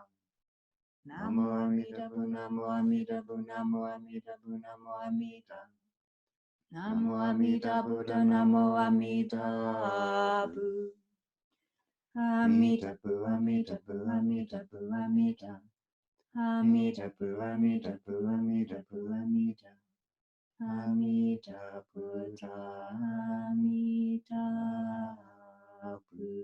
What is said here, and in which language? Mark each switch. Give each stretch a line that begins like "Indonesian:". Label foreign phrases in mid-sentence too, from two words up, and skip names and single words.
Japanese: 南無阿弥陀仏、南無阿弥陀仏、南無阿弥陀仏、南無阿弥陀. 南無阿弥陀仏、南無阿弥陀仏. 阿弥陀仏、阿弥陀仏、阿弥陀仏、阿弥陀. 阿弥陀仏、阿弥陀仏、阿弥陀仏、阿弥陀. 阿弥陀仏、阿弥陀仏.